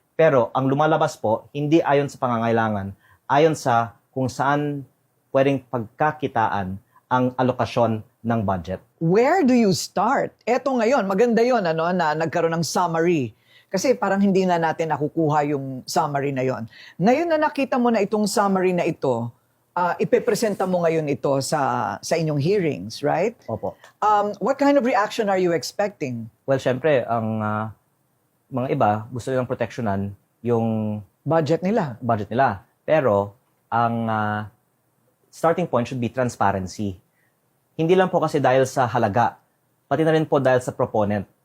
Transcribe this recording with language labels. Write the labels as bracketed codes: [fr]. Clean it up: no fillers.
[tl] Pero ang lumalabas po, hindi ayon sa pangangailangan, ayon sa kung saan pwedeng pagkakitaan ang alokasyon ng budget. [en] Where do you start? [tl] Eto ngayon, maganda yon na nagkaroon ng summary. Kasi parang hindi na natin nakukuha yung summary na yon. Ngayon na nakita mo na itong summary na ito, ipepresenta mo ngayon ito sa inyong hearings, right? Opo. [en] What kind of reaction are you expecting? [tl] Well, syempre, ang mga iba gusto nilang proteksyonan yung Budget nila. budget nila. Pero, ang starting point should be transparency. Hindi lang po kasi dahil sa halaga, pati na rin po dahil sa proponent.